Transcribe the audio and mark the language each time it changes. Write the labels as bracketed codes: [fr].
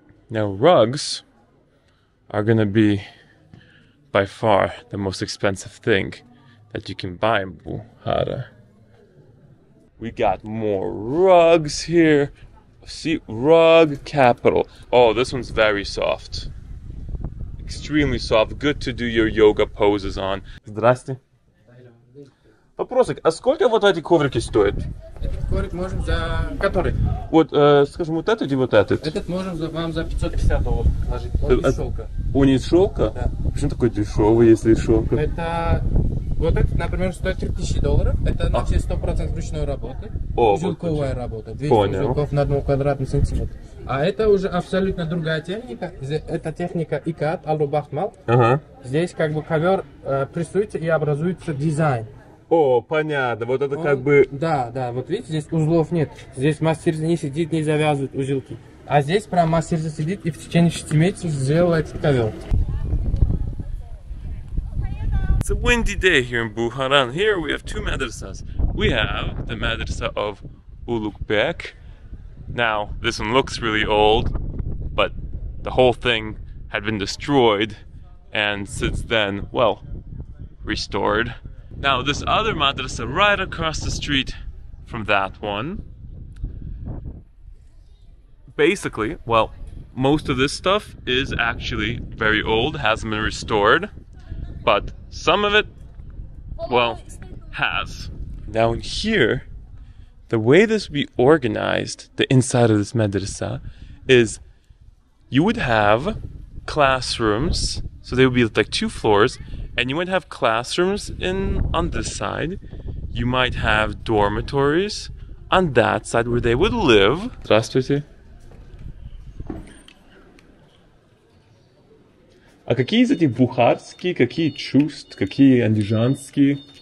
[en] Now rugs are gonna be by far the most expensive thing that you can buy in Bukhara. We got more rugs here. See, rug capital. Oh, this one's very soft. Extremely soft. Good to do your yoga poses on. [ru] Здрасте. Вопросик, а сколько вот эти коврики стоят? Этот коврик можем за... Который? Вот, скажем, вот этот и вот этот. Этот можем вам за $550 положить. Он из шелка. Он из шелка? Да. Почему такой дешевый, если из шелка? Это... Вот этот, например, стоит $3000. Это на все 100% ручной работы. Узелковая работа. 200 узелков на 1 квадратный сантиметр. А это уже абсолютно другая техника. Это техника икат, алубахмал. Здесь как бы ковер прессуется и образуется дизайн. О, понятно. Вот это как бы... Да, вот видите, здесь узлов нет. Здесь мастер не сидит, не завязывает узелки. А здесь прям мастер сидит и в течение 6 месяцев сделал этот ковер. [en] It's a windy day here in Bukhara, and here we have two madrasas. We have the madrasa of Uzbek. Now, this one looks really old, but the whole thing had been destroyed, and since then, well, restored. Now, this other madrasa right across the street from that one. Basically, well, most of this stuff is actually very old, hasn't been restored. But some of it, well, has. Now in here, the way this would be organized, the inside of this madrasa, is you would have classrooms, so they would be like 2 floors, and you might have classrooms on this side. You might have dormitories on that side where they would live. [ru] Здравствуйте. А какие из этих бухарские, какие чувств, какие андижанские?